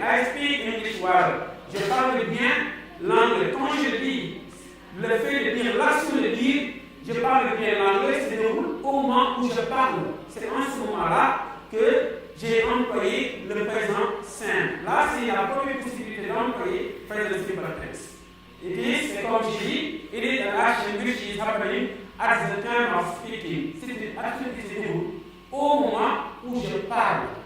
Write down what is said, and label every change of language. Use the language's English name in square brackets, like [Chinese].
[English] I speak English well. [French] Je parle bien l'anglais. Quand je dis, le fait de dire, l'action de dire, je parle bien l'anglais, se déroule au moment où je parle. C'est en ce moment-là que j'ai employé le présent simple. Là, c'est la première possibilité d'employer present simple tense. C'est comme je dis, [English] it is an action which is happening at the time of speaking. [French] C'est une action qui se déroule au moment où je parle.